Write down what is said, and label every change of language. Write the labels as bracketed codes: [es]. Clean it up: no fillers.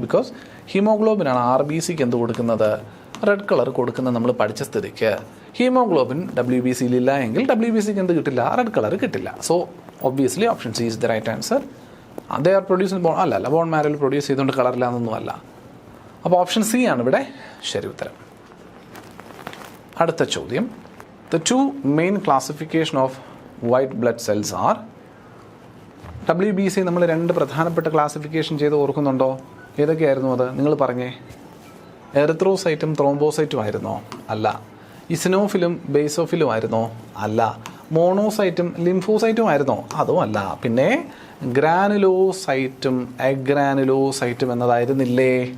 [ml] Because ഹീമോഗ്ലോബിനാണ് RBCക്ക് എന്ത് കൊടുക്കുന്നത്? Red colour കൊടുക്കുന്നത് നമ്മൾ പഠിച്ച സ്ഥിതിക്ക് ഹീമോഗ്ലോബിൻ WBCയിലില്ല എങ്കിൽ WBCക്ക് എന്ത് കിട്ടില്ല? റെഡ് കളർ കിട്ടില്ല. [en] So obviously option C is the right answer. They are producing bone [ml] അല്ല, ബോൺ മാരോയിൽ പ്രൊഡ്യൂസ് ചെയ്തുകൊണ്ട് കളറില്ല എന്നൊന്നുമല്ല. അപ്പോൾ ഓപ്ഷൻ സി ആണ് ഇവിടെ ശരി ഉത്തരം. അടുത്ത ചോദ്യം, [en] the two main classification of white blood cells are? [ml] WBC നമ്മൾ രണ്ട് പ്രധാനപ്പെട്ട ക്ലാസിഫിക്കേഷൻ ചെയ്ത് ഓർക്കുന്നുണ്ടോ? ഏതൊക്കെയായിരുന്നു അത്? നിങ്ങൾ പറഞ്ഞേ. എറിത്രോസൈറ്റും ത്രോംബോസൈറ്റും ആയിരുന്നോ? അല്ല. ഇസിനോഫിലും ബേസോഫിലും ആയിരുന്നോ? അല്ല. മോണോസൈറ്റും ലിംഫോസൈറ്റും ആയിരുന്നോ? അതും അല്ല. പിന്നെ ഗ്രാനുലോസൈറ്റും അഗ്രാനുലോസൈറ്റും എന്നതായിരുന്നില്ലേ?